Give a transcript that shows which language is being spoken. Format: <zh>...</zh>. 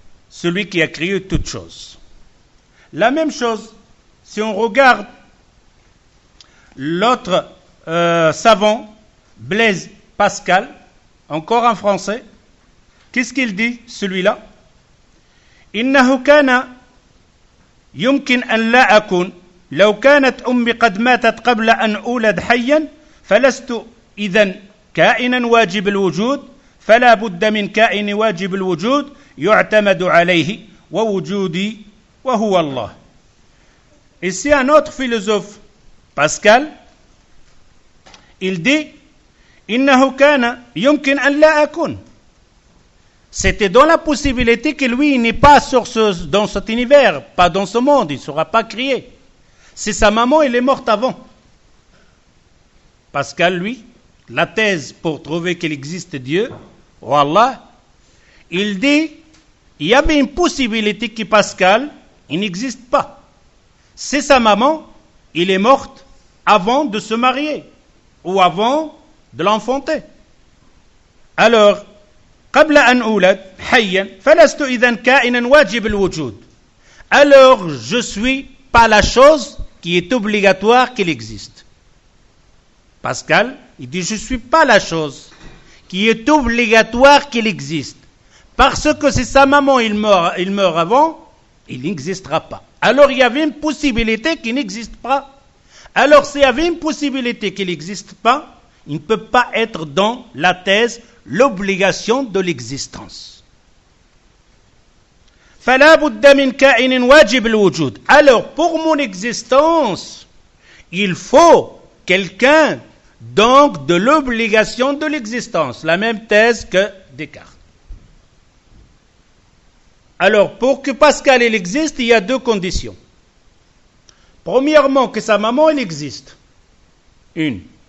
<fr>Celui qui a créé toutes choses. La même chose, si on regarde l'autre savant, Blaise Pascal, encore en français, qu'est-ce qu'il dit, celui-là?</fr> <ar>إنه كان يمكن أن لا أكون لو كانت أمي قد ماتت قبل أن أولد حيا فلست إذن كائنا واجب الوجود فلا بد من كائن واجب الوجود يعتمد عليه ووجودي وهو الله.</ar> <fr>Et c'est un autre philosophe, Pascal, il dit</fr> <ar>إنه كان يمكن أن لا أكون.</ar> <fr>C'était dans la possibilité que lui, il n'est pas dans cet univers, pas dans ce monde, il ne sera pas créé. C'est sa maman, elle est morte avant. Pascal, lui, la thèse pour trouver qu'il existe Dieu, ou Allah, il dit, il y avait une possibilité que Pascal, il n'existe pas. C'est sa maman, il est morte avant de se marier, ou avant de l'enfanter.</fr> <ar>Alors, قبل أن أولد حيا فلست إذن كائنا واجب الوجود.</ar> <fr>Alors je suis pas la chose qui est obligatoire qu'il existe. Pascal, il dit, je ne suis pas la chose qui est obligatoire qu'il existe. Parce que si sa maman, il meurt avant, il n'existera pas. Alors il y avait une possibilité qu'il n'existe pas. Alors s'il y avait une possibilité qu'il n'existe pas, il ne peut pas être dans la thèse l'obligation de l'existence.</fr> <ar>فلا بد من كائن واجب الوجود.</ar> <fr>Alors pour mon existence, il faut quelqu'un donc de l'obligation de l'existence, la même thèse que Descartes. Alors, pour que Pascal il existe, il y a deux conditions. Premièrement, que sa maman elle existe. Une.</fr>